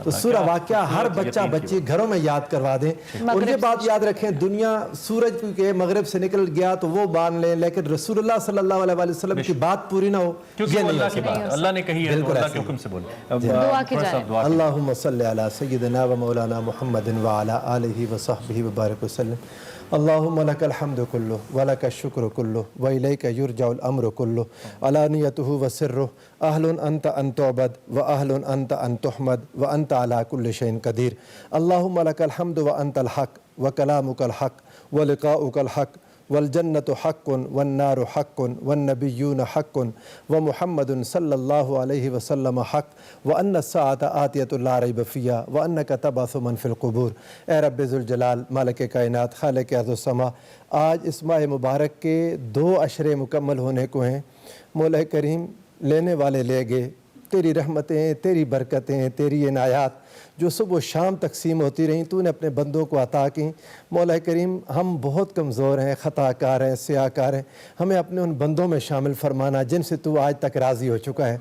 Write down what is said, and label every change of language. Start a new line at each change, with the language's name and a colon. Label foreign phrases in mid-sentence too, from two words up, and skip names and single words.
Urdu: تو سورہ واقعہ ہر بچہ بچی گھروں میں یاد کروا دیں. اور یہ بات یاد رکھیں, دنیا سورج کے مغرب سے نکل گیا تو وہ مان لیں, لیکن رسول اللہ صلی اللہ علیہ وآلہ وسلم کی بات پوری نہ ہو, یہ نہیں. اللہ نے کہی ہے, اللہ کے حکم سے بولیں. دعا کی جائے.
Arabic: اللہم صلی علی سیدنا و مولانا محمد وعلی آلہ وصحبہ وبارک وسلم. اللہم لک الحمد کلہ ولک الشکر کلہ والیک یرجع الامر کلہ علانیتہ وسرہ اہل انت ان تعبد واہل انت ان تحمد وانت علی کل شیء قدیر. اللہم لک الحمد وانت الحق وکلامک الحق ولقاؤک الحق والجنة حق والنار حق والنبيون حق ومحمد صلى الله عليه وسلم حق وأن الساعة آتية لا ريب فيها وأنك تبعث من في القبور.
Urdu: اے ربِ
Arabic: ذو الجلال
Urdu: مالک کائنات خالق ارض و سما، آج اس ماہ مبارک کے 2 عشرے مکمل ہونے کو ہیں. مولا کریم لینے والے لے گئے، تیری رحمتیں، تیری برکتیں، تیری عنایات جو صبح شام تقسیم ہوتی رہیں تُو نے اپنے بندوں کو عطا کی. مولا کریم ہم بہت کمزور ہیں، خطاکار ہیں، سیاہ کار ہیں، ہمیں اپنے ان بندوں میں شامل فرمانا جن سے تُو آج تک راضی ہو چکا ہے.